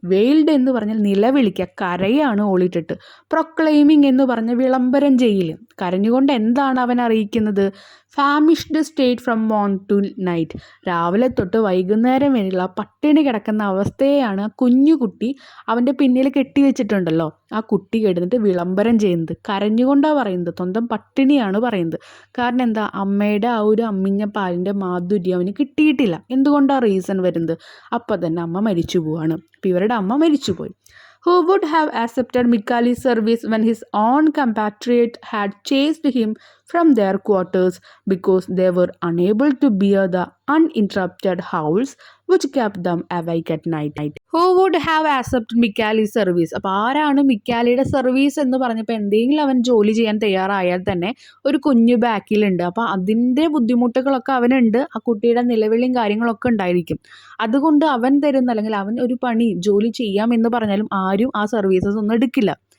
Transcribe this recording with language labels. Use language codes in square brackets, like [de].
[ml] Veiled എന്ന് പറഞ്ഞാൽ നിലവിളിക്കുക, കരയാണ് ഓളിട്ടിട്ട്. പ്രൊക്ലൈമിങ് എന്ന് പറഞ്ഞാൽ വിളംബരം ചെയ്യൽ, കരഞ്ഞുകൊണ്ട് എന്താണ് അവൻ അറിയിക്കുന്നത്, [en] ഫാമിഷ്ഡ് state from Mon to night, [ml] രാവിലെ തൊട്ട് വൈകുന്നേരം വരെയുള്ള പട്ടിണി കിടക്കുന്ന അവസ്ഥയെയാണ് കുഞ്ഞുകുട്ടി അവൻ്റെ പിന്നിൽ കെട്ടിവെച്ചിട്ടുണ്ടല്ലോ, ആ കുട്ടി കിടന്നിട്ട് വിളംബരം ചെയ്യുന്നത്, കരഞ്ഞുകൊണ്ടാണ് പറയുന്നത്, സ്വന്തം പട്ടിണിയാണ് പറയുന്നത്. കാരണം എന്താ, അമ്മയുടെ ആ ഒരു അമ്മിഞ്ഞ പാലിൻ്റെ മാധുര്യം അവന് കിട്ടിയിട്ടില്ല. എന്തുകൊണ്ടാണ് റീസൺ വരുന്നത്, അപ്പം തന്നെ അമ്മ മരിച്ചു പോവാണ്. അപ്പോൾ ഇവരുടെ അമ്മ മരിച്ചുപോയി. [en] Who would have accepted Mikali's service when his own compatriot had chased him from their quarters because they were unable to bear the uninterrupted howls which kept them awake at night? Who would have accepted Mikali's service? [ml] അപ്പോൾ ആരാണ് മിക്കാലിയുടെ service എന്ന് പറഞ്ഞപ്പോൾ എന്തെങ്കിലും അവൻ ജോലി ചെയ്യാൻ തയ്യാറായാൽ തന്നെ ഒരു കുഞ്ഞു ബാക്കിലുണ്ട്. അപ്പോൾ അതിൻ്റെ ബുദ്ധിമുട്ടുകളൊക്കെ അവനുണ്ട്, ആ കുട്ടിയുടെ നിലവിളിയും കാര്യങ്ങളൊക്കെ ഉണ്ടായിരിക്കും. അതുകൊണ്ട് അവൻ തരുന്ന, അല്ലെങ്കിൽ അവൻ ഒരു പണി ജോലി ചെയ്യാം എന്ന് പറഞ്ഞാലും ആരും ആ സർവീസസ് ഒന്നും എടുക്കില്ല.